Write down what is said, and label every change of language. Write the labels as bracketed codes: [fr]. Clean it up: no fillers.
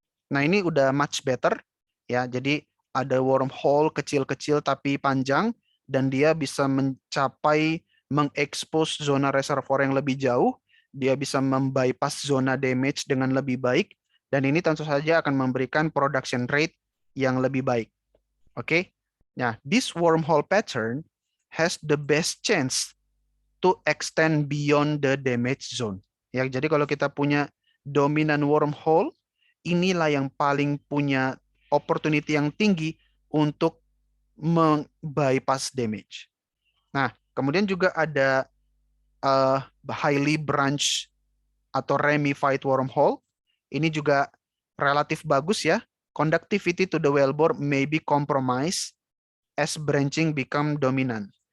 [id] Nah, ini udah much better ya. Jadi ada wormhole kecil-kecil tapi panjang dan dia bisa mencapai mengekspos zona reservoir yang lebih jauh, dia bisa membypass zona damage dengan lebih baik dan ini tentu saja akan memberikan production rate yang lebih baik. Oke. [en] Nah, this wormhole pattern has the best chance to extend beyond the damage zone. [id] Ya, jadi kalau kita punya dominan wormhole, inilah yang paling punya opportunity yang tinggi untuk bypass damage. Nah, kemudian juga ada highly branch atau ramified wormhole. Ini juga relatif bagus ya. [en] Conductivity to the wellbore may be compromised as branching become dominant.